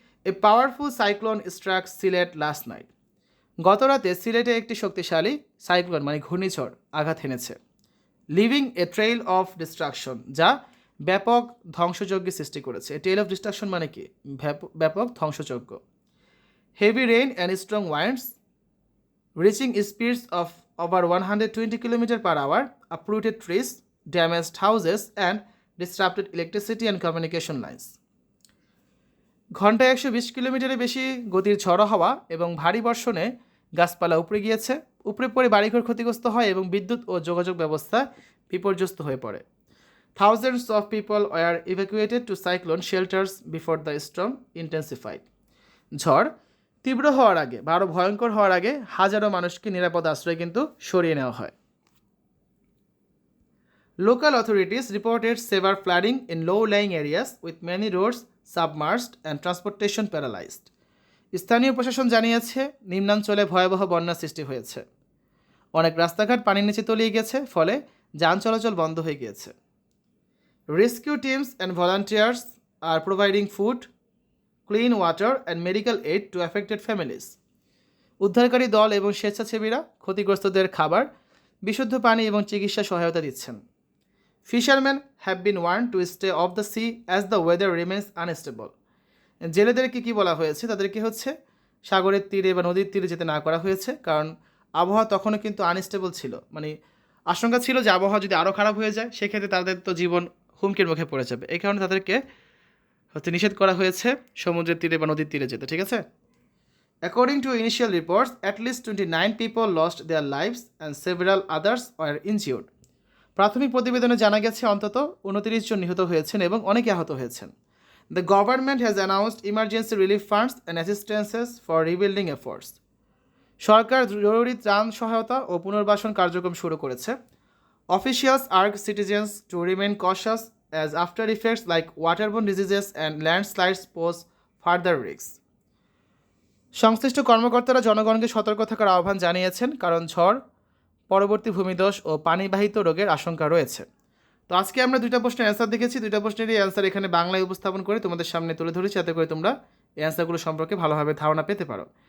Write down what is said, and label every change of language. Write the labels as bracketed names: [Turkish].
[English] A powerful cyclone struck Sylhet last night. [Bangla] গত রাতে সিলেটে একটি শক্তিশালী সাইক্লোন মানে ঘূর্ণিঝড় আঘাত হেনেছে। [English] living a trail of destruction, [Bangla] যা ব্যাপক ধ্বংসযজ্ঞ সৃষ্টি করেছে। [English] trail of destruction [Bangla] মানে কি, ব্যাপক ধ্বংসযজ্ঞ। [English] Heavy rain and strong winds reaching speeds of over 120 km/h, uprooted trees, damaged houses and disrupted electricity and communication lines. [Bangla] ঘন্টায় 120 কিলোমিটারের বেশি গতির ঝড়ো হাওয়া এবং ভারী বর্ষণে গাছপালা উপড়ে গিয়েছে, উপড়ে পড়ে বাড়িঘর ক্ষতিগ্রস্ত হয় এবং বিদ্যুৎ ও যোগাযোগ ব্যবস্থা বিপর্যস্ত হয়ে পড়ে। [English] Thousands of people were evacuated to cyclone shelters before the storm intensified. [Bangla] ঝড় তীব্র হওয়ার আগে বা আরও ভয়ঙ্কর হওয়ার আগে হাজারো মানুষকে নিরাপদ আশ্রয় কিন্তু সরিয়ে নেওয়া হয়। [English] Local authorities reported severe flooding in low-lying areas with many roads submerged and transportation paralyzed. [Bangla] স্থানীয় প্রশাসন জানিয়েছে নিম্নাঞ্চলে ভয়াবহ বন্যা সৃষ্টি হয়েছে, অনেক রাস্তাঘাট পানির নিচে তলিয়ে গেছে, ফলে যান চলাচল বন্ধ হয়ে গিয়েছে। [English] Rescue teams and volunteers are providing food, clean water and medical aid to affected families. [Bangla] উদ্ধারকারী দল এবং স্বেচ্ছাসেবীরা ক্ষতিগ্রস্তদের খাবার, বিশুদ্ধ পানি এবং চিকিৎসা সহায়তা দিচ্ছেন। [English] Fishermen have been warned to stay off the sea as the weather remains unstable. [Bangla] জেলেদেরকে কি বলা হয়েছে, তাদেরকে হচ্ছে সাগরের তীরে বা নদীর তীরে যেতে না করা হয়েছে, কারণ আবহাওয়া তখনও কিন্তু আনস্টেবল ছিল, মানে আশঙ্কা ছিল যে আবহাওয়া যদি আরও খারাপ হয়ে যায় সেক্ষেত্রে তাদের তো জীবন হুমকির মুখে পড়ে যাবে। এই কারণে তাদেরকে হচ্ছে নিষেধ করা হয়েছে সমুদ্রের তীরে বা নদীর তীরে যেতে, ঠিক আছে। [English] According to initial reports, at least 29 people lost their lives and several others were injured. [Bangla] প্রাথমিক প্রতিবেদনে জানা গেছে অন্তত 29 জন নিহত হয়েছেন এবং অনেকে আহত হয়েছেন। [English] The government has announced emergency relief funds and assistances for rebuilding efforts. [Bangla] সরকার জরুরি ত্রাণ সহায়তা ও পুনর্বাসন কার্যক্রম শুরু করেছে। [English] Officials urge citizens to remain cautious as after effects like waterborne diseases and landslides pose further risks. [Bangla] সংশ্লিষ্ট কর্মকর্তারা জনগণকে সতর্ক থাকার আহ্বান জানিয়েছেন, কারণ ঝড় পরবর্তী ভূমিধস ও পানিবাহিত রোগের আশঙ্কা রয়েছে। তো আজকে আমরা 2টা প্রশ্নের অ্যান্সার দেখেছি। 2টা প্রশ্নেরই অ্যান্সার এখানে বাংলায় উপস্থাপন করে তোমাদের সামনে তুলে ধরেছি, যাতে করে তোমরা এই অ্যান্সারগুলো সম্পর্কে ভালোভাবে ধারণা পেতে পারো।